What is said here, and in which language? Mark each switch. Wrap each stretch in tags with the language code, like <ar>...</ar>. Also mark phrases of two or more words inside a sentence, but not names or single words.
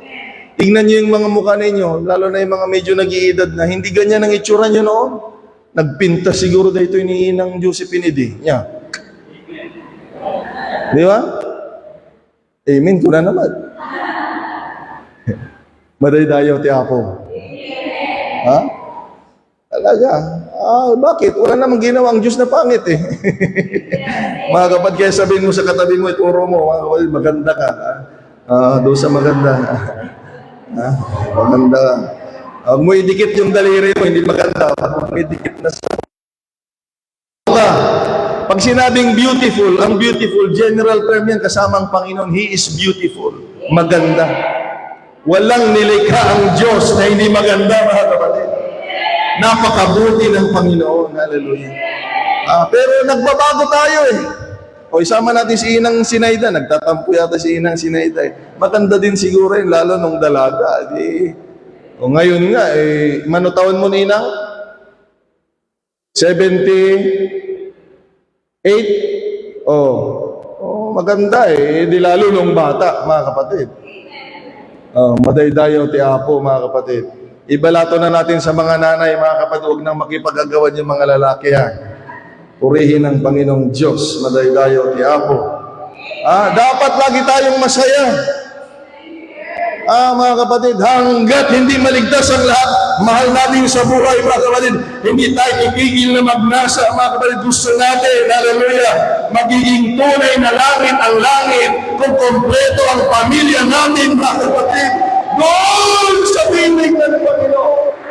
<tl>Tingnan niyo yung mga mukha ninyo, lalo na yung mga medyo nag-iedad na, hindi ganyan ang itsura niyo noon. Nagpinta siguro dito ni Inang Josephine niya. Di ba? Amen, kuna naman.</tl> <ilo>Madaydayaw ti Apo.</ilo> <tl>Ha? Talaga. Bakit? Wala namang ginawang Diyos na pangit eh. Mga kapatid, kaya sabihin mo sa katabi mo, ituro mo, mga kapatid, maganda ka. Doon sa maganda. Maganda ka. Huwag mo idikit yung daliri mo, hindi maganda. Huwag mo idikit na sa... Pag sinabing beautiful, ang beautiful,</tl> <en>general term</en> <tl>yan, kasama ang Panginoon,</tl> <en>He is beautiful.</en> <tl>Maganda. Walang nilikha ang Diyos na hindi maganda, mga kapatid. Napakabuti ng Panginoon. Hallelujah. Pero nagbabago tayo eh. O isama natin si Inang Sinaida. Nagtatampo yata si Inang Sinaida eh. Maganda din siguro yun, lalo nung dalaga. Ngayon nga,</tl> <ilo>mano taon mo</ilo> <tl>ni Inang? 78? Maganda eh. Di lalo nung bata, mga kapatid.</tl> <ilo>Madaydayaw ti Apo,</ilo> <tl>mga kapatid. Ibalato na natin sa mga nanay, mga kapatid, huwag nang makipag-agawan yung mga lalaki ha. Purihin ang Panginoong Diyos,</tl> <ilo>madaydayaw ti Apo.</ilo> <tl>Dapat lagi tayong masaya. Mga kapatid, hanggat hindi maligtas ang lahat, mahal natin sa buhay, mga kapatid, hindi tayo ipigil na magnasa, mga kapatid, gusto natin, hallelujah, magiging tunay na langit ang langit, kung kompleto ang pamilya natin, mga kapatid, doon sa piling ng Panginoon.</tl>